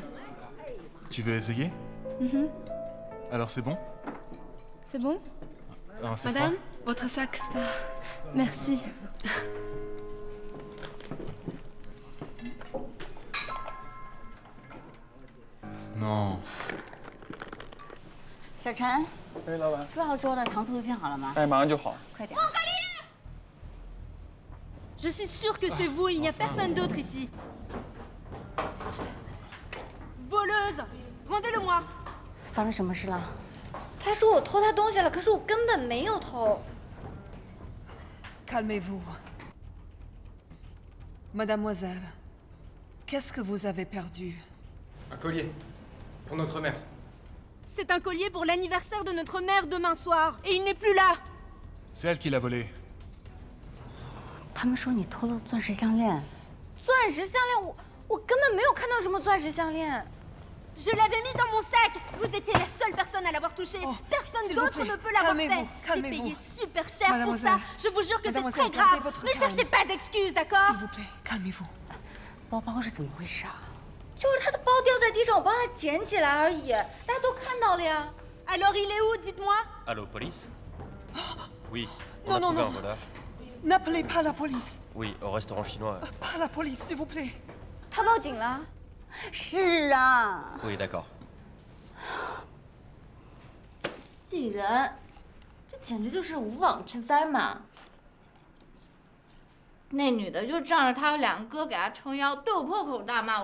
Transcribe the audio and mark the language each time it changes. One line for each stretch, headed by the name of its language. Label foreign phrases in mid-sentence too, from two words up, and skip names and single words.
French: Tu veux essayer? Alors c'est bon? C'est bon? Ah, c'est Madame, froid. votre sac. Ah, merci. Non.
Chinese: 小陈，哎，老板。 4号桌的糖醋鱼片好了吗？哎，马上就好。快点。
French: Je suis sûre que c'est vous, il n'y a personne d'autre ici. Voleuse, rendez-le-moi.
Chinese: 发生什么事了？他说我偷他东西了，可是我根本没有偷。
French: Calmez-vous. Mademoiselle, qu'est-ce que vous avez perdu? Un collier. Pour notre mère. C'est un collier pour l'anniversaire de notre mère demain soir, et il n'est plus là. C'est elle qui l'a volé.
Chinese: 他们说你偷了钻石项链。钻石项链，我根本没有看到什么钻石项链。
French: Je l'avais mis dans mon sac. Vous étiez la seule personne à l'avoir touché. Personne d'autre ne peut l'avoir fait. J'ai payé super cher pour ça. Je vous jure que c'est très grave. Ne cherchez pas d'excuses, d'accord? S'il vous plaît, calmez-vous.
Chinese: 包包是怎么回事啊？就是他的包掉在地上，我帮他捡起来而已，大家都看到了呀。
French: Alors il est où, dites-moi? Allô, police? Oui. On Non, a non, trouvé non. un voleur. N'appelez pas la police. Oui, au restaurant chinois. Pas la police, s'il vous plaît.
Chinese: 他报警了。是啊。
French: Oui, d'accord.
Chinese: 气人，这简直就是无妄之灾嘛！那女的就仗着她有2个哥给她撑腰，对我破口大骂。